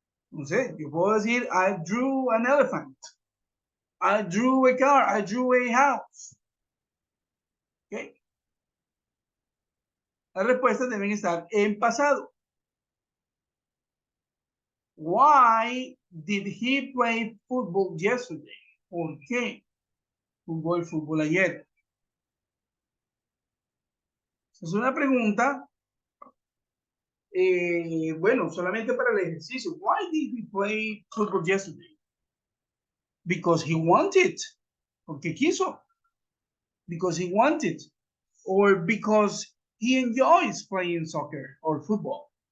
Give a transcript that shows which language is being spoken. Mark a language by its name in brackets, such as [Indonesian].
[Spanish] No sé, yo puedo decir, [English] I drew an elephant. I drew a car. I drew a house. ¿Okay? [Spanish] Las respuestas deben estar en pasado. [English] Why did he play football yesterday? [Spanish] ¿Por qué jugó el fútbol ayer? Es una pregunta, bueno, solamente para el ejercicio. [English] Why did he play football yesterday? Because he wanted. [Spanish] Porque quiso. [English] Because he wanted. Or because he enjoys playing soccer or football.